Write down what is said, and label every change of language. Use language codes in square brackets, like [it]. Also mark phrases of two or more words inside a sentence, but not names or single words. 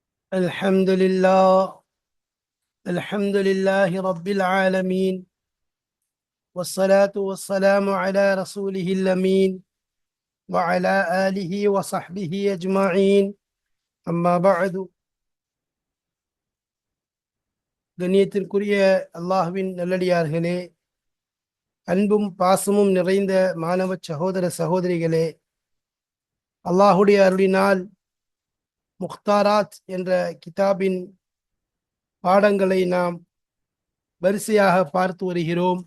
[ar] الحمد لله الحمد لله رب العالمين، والصلاة والسلام على رسوله الأمين وعلى آله وصحبه أجمعين. أما بعد. [ta] கண்ணியத்திற்குரிய அல்லாஹ்வின் நல்லடியார்களே, அன்பும் பாசமும் நிறைந்த மாணவ சகோதர சகோதரிகளே, அல்லாஹுடைய அருளினால் முக்தாராத் என்ற கிதாபின் பாடங்களை நாம் வரிசையாக பார்த்து வருகிறோம்.